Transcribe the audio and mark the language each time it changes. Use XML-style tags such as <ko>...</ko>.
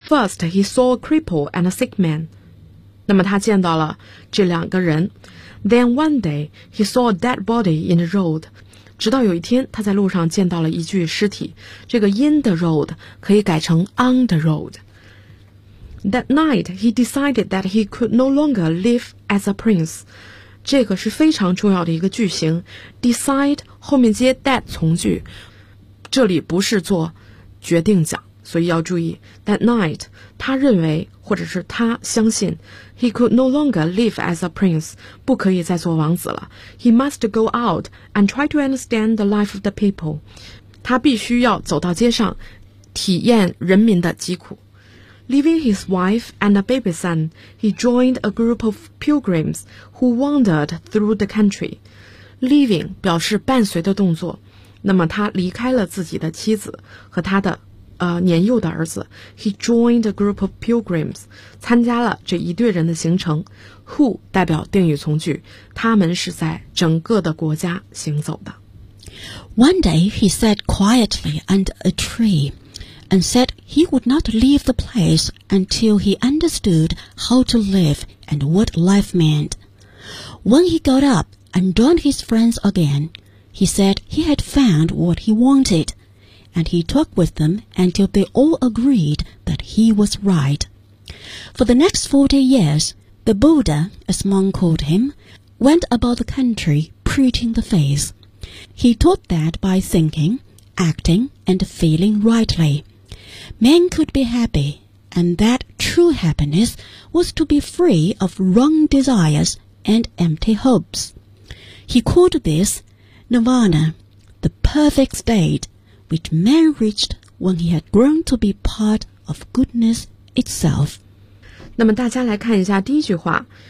<en>First, he saw a cripple and a sick man.</en> <zh>那么他见到了这两个人。</zh> <en>Then one day, he saw a dead body in the road.</en> <zh>直到有一天，他在路上见到了一具尸体。这个</zh> <en>in the road</en> <zh>可以改成</zh> <en>on the road. That night, he decided that he could no longer live as a prince.</en> <zh>这个是非常重要的一个句型。 Decide 后面接 that 从句，这里不是做决定讲，所以要注意。</zh> <en>That night,</en> <zh>他认为或者是他相信</zh> <en>he could no longer live as a prince,</en> <zh>不可以再做王子了。</zh> <en>He must go out and try to understand the life of the people.</en> <zh>他必须要走到街上，体验人民的疾苦。</zh> <en>Leaving his wife and a baby son, he joined a group of pilgrims who wandered through the country.</en> <zh>Leaving 表示伴随的动作，那么他离开了自己的妻子和他的年幼的儿子。</zh> <en>He joined a group of pilgrims,</en> <zh>参加了这一队人的行程。 Who 代表定语从句，他们是在整个的国家行走的。</zh> <en>One day he sat quietly under a tree. And said he would not leave the place until he understood how to live and what life meant. When he got up and joined his friends again, he said he had found what he wanted, and he talked with them until they all agreed that he was right. For the next 40 years, the Buddha, as monk called him, went about the country preaching the faith. He taught that by thinking, acting, and feeling rightly. Men could be happy, and that true happiness was to be free of wrong desires and empty hopes. He called this Nirvana, the perfect state, which man reached when he had grown to be part of goodness itself.</en> <zh>那么大家来看一下第一句话。</zh>